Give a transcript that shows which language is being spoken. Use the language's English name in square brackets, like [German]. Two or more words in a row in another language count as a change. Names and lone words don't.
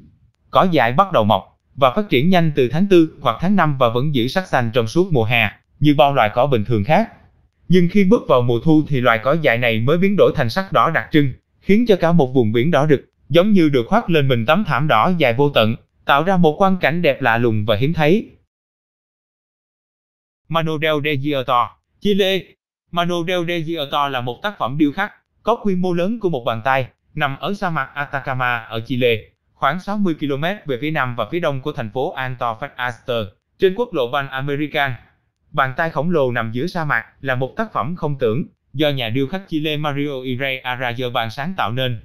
[Vietnamese] Cỏ dại bắt đầu mọc và phát triển nhanh từ tháng 4 hoặc tháng 5 và vẫn giữ sắc xanh trong suốt mùa hè, như bao loài cỏ bình thường khác. Nhưng khi bước vào mùa thu thì loài cỏ dại này mới biến đổi thành sắc đỏ đặc trưng, khiến cho cả một vùng biển đỏ rực, giống như được khoác lên mình tấm thảm đỏ dài vô tận, tạo ra một quang cảnh đẹp lạ lùng và hiếm thấy. Mano del Desierto, Chile. Mano del Desierto là một tác phẩm điêu khắc có quy mô lớn của một bàn tay, nằm ở sa mạc Atacama ở Chile, khoảng 60 km về phía nam và phía đông của thành phố Antofagasta, trên quốc lộ Pan-American. Bàn tay khổng lồ nằm giữa sa mạc là một tác phẩm không tưởng do nhà điêu khắc Chile Mario Ire Arayurban sáng tạo nên.